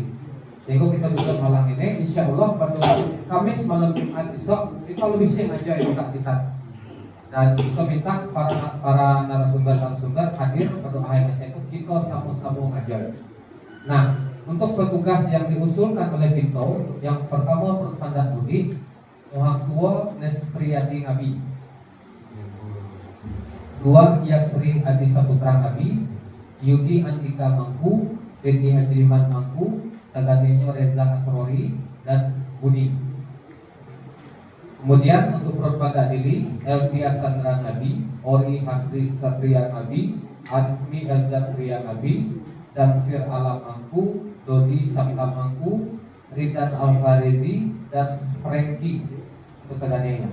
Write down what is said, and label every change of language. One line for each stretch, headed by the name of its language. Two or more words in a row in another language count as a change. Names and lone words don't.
Indonesian: Sehingga kita juga malam ini,
Arabic: إن شاء الله
Indonesian: pada Kamis malam Jumat besok kita lebih siang aja yang kita. Dan kita minta para narasumber hadir pada AMS itu kita sama-sama ngajar. Nah, untuk petugas yang diusulkan oleh Bito, yang pertama Pertanda Budi, Orang Tua Nespriyadi Ngabi, 2 Yasri Adi Saputra Ngabi, Yudi Andika Mangku, Dendi Hajriman Mangku, Taganenyo Reza Asrori dan Budi. Kemudian untuk Pertanda Dili, Elvia Sandra Ngabi, Ori Hasri Satria Ngabi, Arismi Elza Priya Ngabi, dan Sir Alam Mangku, Dodi Sabta Mangku, Ridan Alfarezi dan Franky Taganenyo.